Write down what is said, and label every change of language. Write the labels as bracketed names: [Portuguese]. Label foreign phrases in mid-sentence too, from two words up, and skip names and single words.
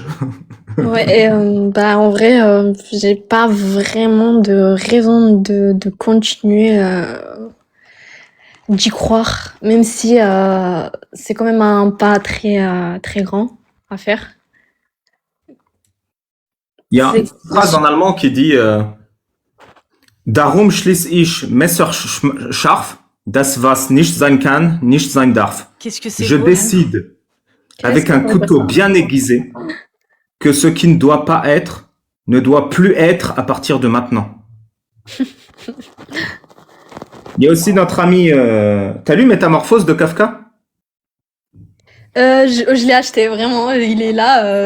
[French] Ouais, et en vrai, j'ai pas vraiment de raison de continuer d'y croire, même si c'est quand même un pas très grand à faire. Il y a une phrase en allemand qui dit [German] Darum schließ ich messerscharf, das was nicht sein kann, nicht sein darf. [French] Qu'est-ce que c'est Je beau, décide, avec un couteau bien aiguisé, que ce qui ne doit pas être, ne doit plus être à partir de maintenant. Il y a aussi notre ami... T'as lu Métamorphose de Kafka? Je l'ai acheté, vraiment, il est là.